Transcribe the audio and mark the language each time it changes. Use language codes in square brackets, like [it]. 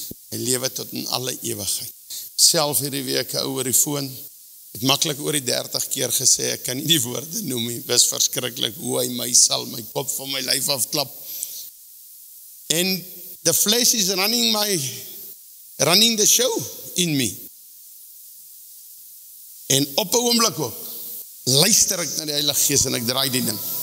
[af] Hy lewe tot in alle ewigheid. Self hierdie week oor die foon. Het maklik oor die 30 keer gesê, ek kan nie die woorde noem nie. Dis verskriklik hoe hy my sal my kop van my lyf afklap. [en] En the flesh is running the show in me. [af] En op 'n oomblik ook, luister ek na die Heilige Gees en ek draai die ding.